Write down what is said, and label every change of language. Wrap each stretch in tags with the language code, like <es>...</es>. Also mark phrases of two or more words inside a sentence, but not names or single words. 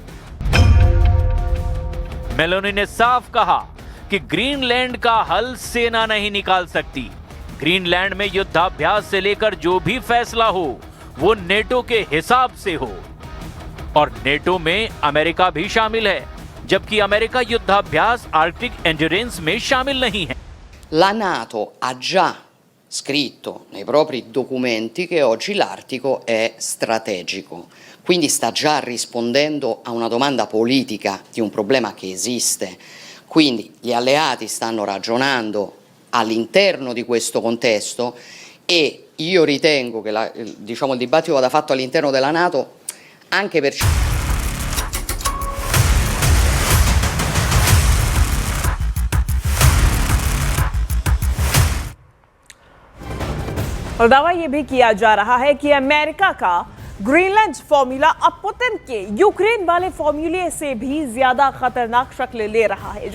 <hi>मेलोनी ने साफ कहा कि ग्रीनलैंड का हल सेना नहीं निकाल सकती। ग्रीनलैंड में युद्धाभ्यास से लेकर जो भी फैसला हो वो नेटो के हिसाब से हो, और नेटो में अमेरिका भी शामिल है, जबकि अमेरिका युद्धाभ्यास आर्कटिक एंड्योरेंस में शामिल नहीं है।</hi> <it>La NATO ha già scritto nei propri documenti che oggi l'Artico è strategico, quindi sta già rispondendo a una domanda politica di un problema che esiste. Quindi gli alleati stanno ragionando all'interno di questo contesto e io ritengo che il dibattito vada fatto all'interno della NATO anche per...</it> <hi>और दावा यह भी किया जा रहा है कि अमेरिका का ग्रीनलैंड फॉर्मूला अब पुतिन के यूक्रेन वाले फॉर्मूले से भी ज्यादा खतरनाक शक्ल ले रहा है।</hi>